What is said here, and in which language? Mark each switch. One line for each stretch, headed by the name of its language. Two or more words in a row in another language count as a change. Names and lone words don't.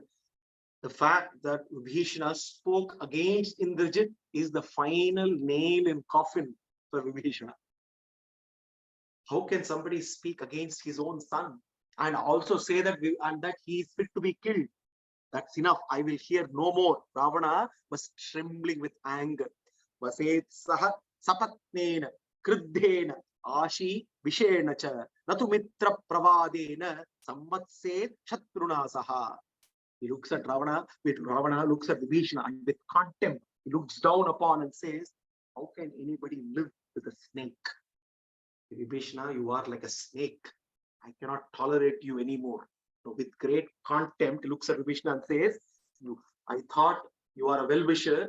English: The fact that Vibhishana spoke against Indrajit is the final nail in coffin for Vibhishana. How can somebody speak against his own son and also say that he is fit to be killed? That's enough. I will hear no more. Ravana was trembling with anger.
Sanskrit: Vaset saha sapatnena kriddena ashi vishena cha natu mitra pravadena samvatset shatruna saha.
English: He looks at Ravana, Ravana looks at Vibhishana and with contempt, he looks down upon and says, how can anybody live with a snake? Vibhishana, you are like a snake. I cannot tolerate you anymore. So with great contempt, he looks at Vibhishana and says, I thought you are a well-wisher.